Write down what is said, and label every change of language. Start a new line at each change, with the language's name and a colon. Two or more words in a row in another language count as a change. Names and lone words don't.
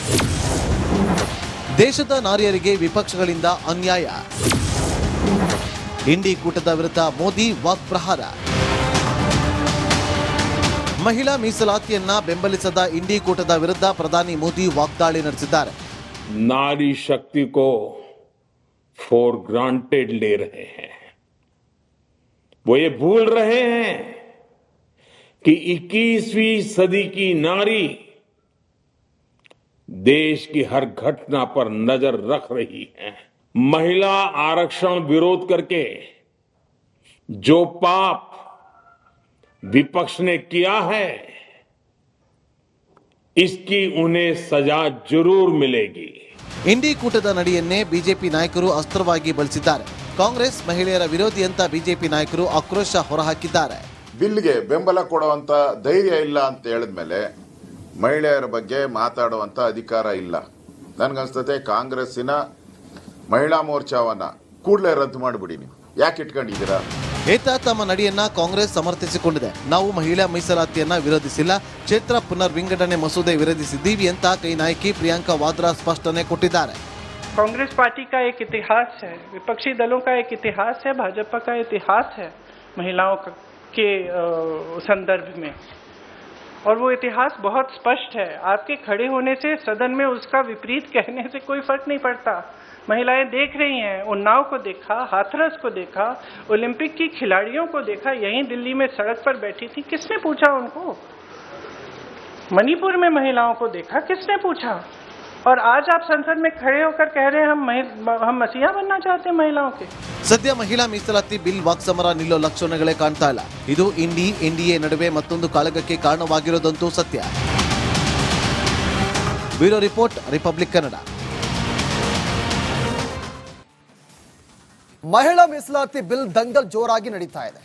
Kannada: ದೇಶದ ನಾರಿಯರಿಗೆ ವಿಪಕ್ಷಗಳಿಂದ ಅನ್ಯಾಯ. ಇಂಡಿ ಕೂಟದ ವಿರುದ್ಧ ಮೋದಿ ವಾಕ್ಪ್ರಹಾರ. ಮಹಿಳಾ ಮೀಸಲಾತಿಯನ್ನ ಬೆಂಬಲಿಸದ ಇಂಡಿ ಕೂಟದ ವಿರುದ್ಧ ಪ್ರಧಾನಿ ಮೋದಿ ವಾಗ್ದಾಳಿ ನಡೆಸಿದ್ದಾರೆ.
Hindi: नारी शक्ति को
English: for granted
Hindi: ले रहे हैं। वो ये भूल रहे हैं कि 21वीं सदी की नारी देश की हर घटना पर नजर रख रही है। महिला आरक्षण विरोध करके जो पाप विपक्ष ने किया है, इसकी उन्हें सजा जरूर मिलेगी.
Kannada: ಇಂಡಿ ಕೂಟದ ನಡೆಯನ್ನೇ ಬಿಜೆಪಿ ನಾಯಕರು ಅಸ್ತ್ರವಾಗಿ ಬಳಸಿದ್ದಾರೆ. ಕಾಂಗ್ರೆಸ್ ಮಹಿಳೆಯರ ವಿರೋಧಿ ಅಂತ ಬಿಜೆಪಿ ನಾಯಕರು ಆಕ್ರೋಶ ಹೊರಹಾಕಿದ್ದಾರೆ. ಬಿಲ್ಗೆ ಬೆಂಬಲ ಕೊಡುವಂತ ಧೈರ್ಯ ಇಲ್ಲ ಅಂತ ಹೇಳಿದ್ಮೇಲೆ ಮಹಿಳೆಯರ ಬಗ್ಗೆ ಮಾತಾಡುವಂತ ಅಧಿಕಾರ ಇಲ್ಲ. ನನ್ಗನ್ಸ್ತತೆ ಕಾಂಗ್ರೆಸ್ಸಿನ ಮಹಿಳಾ ಮೋರ್ಚಾವನ್ನ ಕೂಡಲೇ ರದ್ದು ಮಾಡಿಬಿಡಿ. ನೀವು ಯಾಕೆ ಇಟ್ಕೊಂಡಿದ್ದೀರಾ? ಏತ ತಮ್ಮ ನಡೆಯನ್ನ ಕಾಂಗ್ರೆಸ್ ಸಮರ್ಥಿಸಿಕೊಂಡಿದೆ. ನಾವು ಮಹಿಳಾ ಮೀಸಲಾತಿಯನ್ನ ವಿರೋಧಿಸಿಲ್ಲ, ಕ್ಷೇತ್ರ ಪುನರ್ ವಿಂಗಡಣೆ ಮಸೂದೆ ವಿರೋಧಿಸಿದ್ದೀವಿ ಅಂತ ಕೈ ನಾಯಕಿ ಪ್ರಿಯಾಂಕಾ ವಾದ್ರಾ ಸ್ಪಷ್ಟನೆ ಕೊಟ್ಟಿದ್ದಾರೆ.
Hindi: कांग्रेस पार्टी का एक इतिहास है, विपक्षी दलों का एक इतिहास है, भाजपा का इतिहास है महिलाओं के संदर्भ में, और वो इतिहास बहुत स्पष्ट है. आपके खड़े होने से सदन में उसका विपरीत कहने से कोई फर्क नहीं पड़ता. महिलाएं देख रही हैं. उन्नाव को देखा, हाथरस को देखा, ओलंपिक की खिलाड़ियों को देखा, यहीं दिल्ली में सड़क पर बैठी थी, किसने पूछा उनको? मणिपुर में महिलाओं को देखा, किसने पूछा? और आज आप संसद में खड़े होकर कह रहे हैं हम मसीहा बनना चाहते हैं महिलाओं के.
Kannada: ಸದ್ಯ ಮಹಿಳಾ ಮೀಸಲಾತಿ ಬಿಲ್ ವಾಕ್ಸಮರ ನಿಲ್ಲೋ ಲಕ್ಷಣಗಳೇ ಕಾಣ್ತಾ ಇಲ್ಲ. ಇದು ಎನ್ಡಿಎ ನಡುವೆ ಮತ್ತೊಂದು ಕಾಳಗಕ್ಕೆ ಕಾರಣವಾಗಿರೋದಂತೂ ಸತ್ಯ.
English: bureau report,
Kannada: ರಿಪಬ್ಲಿಕ್ ಕನ್ನಡ. ಮಹಿಳಾ ಮೀಸಲಾತಿ ಬಿಲ್ ದಂಗಲ್ ಜೋರಾಗಿ ನಡೀತಾ ಇದೆ.